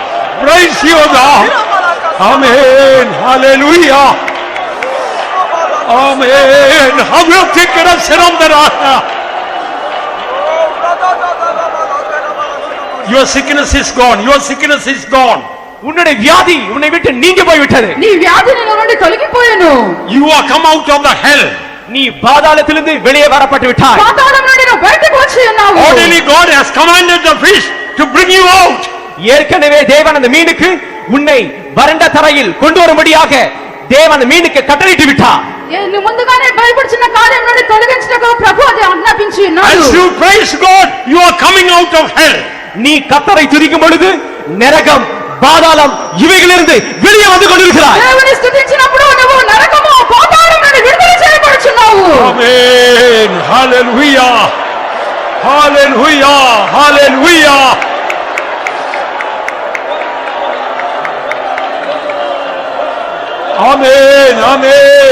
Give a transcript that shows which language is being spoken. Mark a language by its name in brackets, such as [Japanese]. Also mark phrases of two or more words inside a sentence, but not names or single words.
[English] Praise you, God. Amen. Hallelujah. Amen. How you think it is Siramdara? Your sickness is gone. Your sickness is gone. [Tamil] உன்னுடைய வியாதி உன்னை விட்டு நீங்கி போய் விட்டது. [Telugu] నీ వ్యాధి నీ నుండి తొలగిపోయెను. [English] You are come out of the hell. [Tamil] நீ பாதாளத்திலிருந்து வெளியே வரப்பட்டு விட்டாய். [Telugu] పాతాళం నుండి నువ్వు బయటకు వచ్చి ఉన్నావు. [English] Already God has commanded the fish to bring you out. [Tamil] ஏற்கனவே தேவன் அந்த மீனுக்கு உன்னை வறண்ட தரையில் கொண்டு வரும்படியாக தேவன் அந்த மீனுக்கு கட்டளையிட்டு விட்டார். [Telugu] నువ్వు ముందుగానే భయపడుచున్న కార్యం నుండి తొలగించుటకు ప్రభు అది ఆజ్ఞాపించి ఉన్నాడు. [English] As you praise God, you are coming out of hell. [Tamil] நீ கர்த்தரை துதிக்கும் பொழுது நரகம் பாதாளம் இவைகளிலிருந்து வெளியே வந்து கொண்டிருக்கிறாய். [Telugu] దేవుని స్తుతించినప్పుడు నువ్వు నరకము పాతాళం నుండి విడుదల చేయబడుచున్నావు. [English] Amen. Hallelujah. Hallelujah. Hallelujah. Amen. Amen.